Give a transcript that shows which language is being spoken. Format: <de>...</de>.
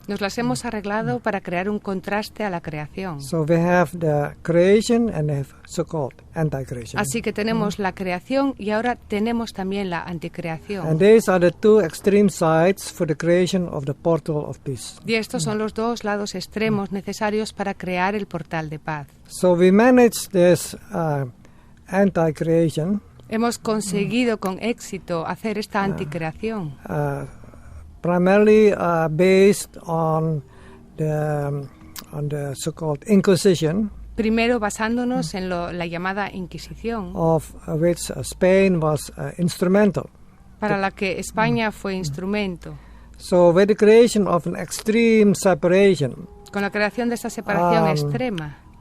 <es>nos las hemos arreglado para crear un contraste a la creación.</es> <en>So we have the creation and have so-called anti-creation.</en> <es>Así que tenemos la creación y ahora tenemos también la anticreación.</es> <en>And these are the two extreme sides for the creation of the portal of peace.</en> <es>Y estos son los dos lados extremos necesarios para crear el portal de paz.</es> <en>So we managed this anti-creation</en> <es>Hemos conseguido con éxito hacer esta anticreación,</es> <en>primarily based on the so-called Inquisition,</en> <es>primero basándonos en la llamada Inquisición,</es> <en>of which Spain was instrumental.</en> <es>para la que España fue instrumento.</es> <en>So with the creation of an extreme separation,</en> <es>Con la creación de esta separación extrema,</es>